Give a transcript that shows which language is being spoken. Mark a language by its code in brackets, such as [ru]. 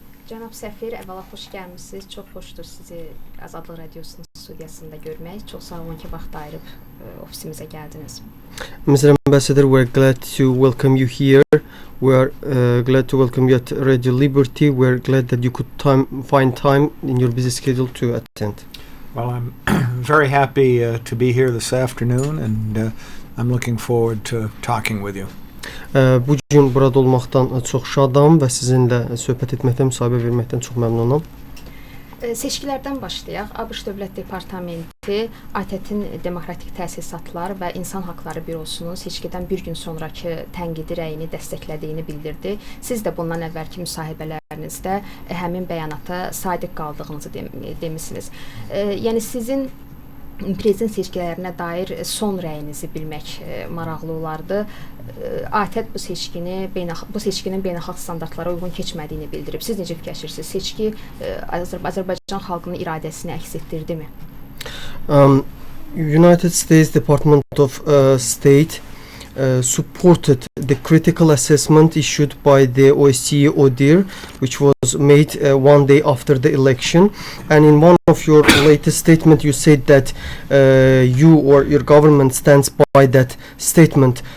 [az] Cənab səfir, əvvəla xoş gəlmişsiniz. Çox xoşdur sizi Azadlıq Radiosunun studiyasında görmək. Çox sağ olun ki, vaxt ayırıb ofisimizə gəldiniz. [en] Mr. Ambassador, we're glad to welcome you here. We're glad to welcome you at Radio Liberty. We're glad that you could find time in your busy schedule to attend. Well, I'm very happy to be here this afternoon, and I'm looking forward to talking with you. [az] Bugün burada olmaqdan çox şadam və sizinlə söhbət etməkdən, müsahibə verməkdən çox məmnunam. Seçkilərdən başlayaq. ABŞ Dövlət Departamenti ATƏT-in Demokratik Təsisatlar və İnsan Haqları Bürosunun seçkidən bir gün sonraki tənqidi rəyini dəstəklədiyini bildirdi. Siz də bundan əvvəlki müsahibələrinizdə həmin bəyanata sadiq qaldığınızı demisiniz. Yəni sizin prezident seçkilərinə dair son rəyinizi bilmək maraqlı olardı. ATƏT bu seçkinin beynəlxalq standartlara uyğun keçmədiyini bildirib. Siz necə fikirləşirsiniz? Seçki Azərbaycan xalqının iradəsini əks etdirdimi? [en] United States Department of State supported the critical assessment issued by the OSCE ODIHR, which was made one day after the election. And in one of your latest statement, you said that you or your government stands by that statement.